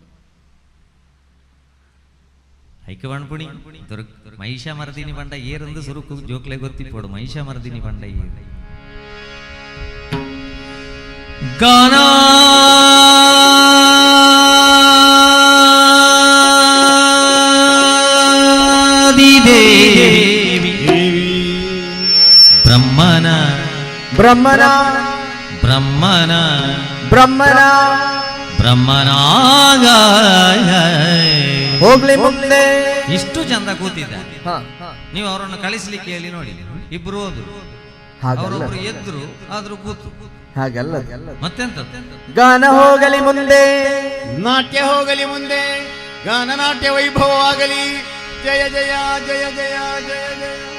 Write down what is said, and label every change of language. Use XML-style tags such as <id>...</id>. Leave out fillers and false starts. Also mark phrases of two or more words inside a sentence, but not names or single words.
<tcy>ಐಕ ಬಣ್ಪುಣಿ ಮಹಿಷ ಮರದಿನಿ ಬಂಡ ಏರಂದು ಸುರುಕು ಜೋಕ್ಲೆ ಗೊತ್ತಿಪ್ಪೋಡು ಮಹಿಷ ಮರದಿನಿ ಬಂಡ ಏರು ಗಾನಾ ದೇವಿ ಬ್ರಹ್ಮನ</tcy> <kn>ಬ್ರಹ್ಮನ ಬ್ರಹ್ಮನ ಬ್ರಹ್ಮನ ಬ್ರಹ್ಮನಾಗ ಹೋಗ್ಲಿ ಮುಂದೆ. ಇಷ್ಟು ಚಂದ ಕೂತಿದ್ದ. ನೀವು ಅವರನ್ನು ಕಳಿಸ್ಲಿಕ್ಕೆ ಹೇಳಿ ನೋಡಿ, ಇಬ್ರು ಹೋದ್ರು, ಅವರೊಬ್ರು ಎದ್ರು ಆದ್ರೂ ಕೂತು. ಹಾಗಲ್ಲ ಮತ್ತೆಂತ ಗಾನ ಹೋಗಲಿ ಮುಂದೆ, ನಾಟ್ಯ ಹೋಗಲಿ ಮುಂದೆ, ಗಾನ ನಾಟ್ಯ ವೈಭವವಾಗಲಿ. ಜಯ ಜಯ ಜಯ ಜಯ ಜಯ ಜಯ.</kn>